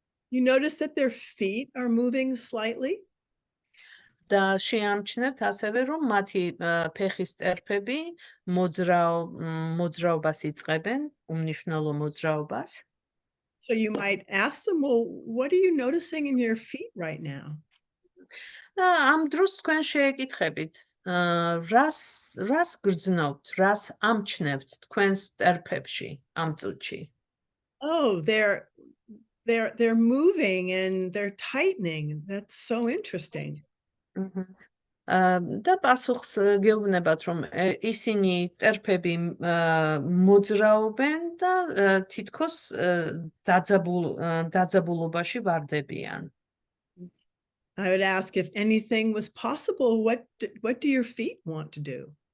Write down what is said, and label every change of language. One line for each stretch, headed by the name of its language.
English: you notice that their feet are moving slightly.
Georgian: და შეამჩნევთ ასევე, რომ მათი ფეხის წერფები მოძრაობას იწყებენ, უმნიშვნელო მოძრაობას.
English: So you might ask them, well, what are you noticing in your feet right now?
Georgian: და ამ დროს თქვენ შეეკითხებით, რას გრძნობთ, რას ამჩნევთ თქვენს წერფებში ამ წუთში?
English: Oh, they're moving and they're tightening. That's so interesting.
Georgian: და პასუხს გეუბნებათ, რომ ისინი წერფები მოძრაობენ და თითქოს დაძაბულობაში ვარდებიან.
English: I would ask if anything was possible, what do your feet want to do?